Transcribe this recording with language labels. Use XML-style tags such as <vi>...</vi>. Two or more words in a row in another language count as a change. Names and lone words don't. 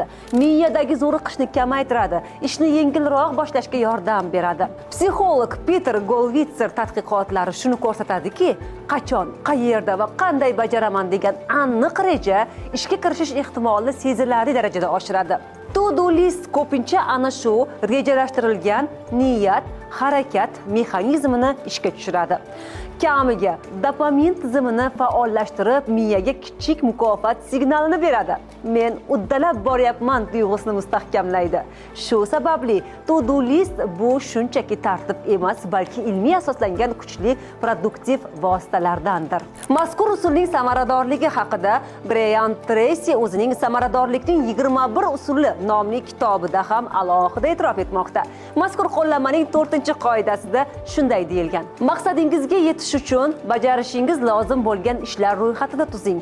<uz>Miyadagi zo'riqishni kamaytiradi, ishni yengilroq boshlashga yordam beradi. Psixolog Peter Golvitser tadqiqotlari shuni ko'rsatadiki, qachon, qayerda va qanday bajaraman degan aniq reja ishga kirishish ehtimolini sezilarli darajada oshiradi.</uz> <en>To-do list</en> <uz>ko'pincha ana shu rejalashtirilgan niyat, harakat mexanizmini ishga tushiradi. Kamiga dopamin tizimini faollashtirib, miyaga kichik mukofot signalini beradi. Men uddalab boryapman tuyg'usini mustahkamlaydi. Shu sababli</uz> <en>to-do list</en> <uz>bu shunchaki tartib emas, balki ilmiy asoslangan kuchli produktiv vositalardandir. Mazkur usulning samaradorligi haqida Brian Tracy o'zining Samaradorlikning 21 usuli nomli kitobida ham alohida e'tirof etmoqda. Mazkur qo'llanmaning 4-qoidasida shunday deyilgan: maqsadingizga yetish uchun bajarishingiz lozim bo'lgan ishlar ro'yxatini tuzing.</uz>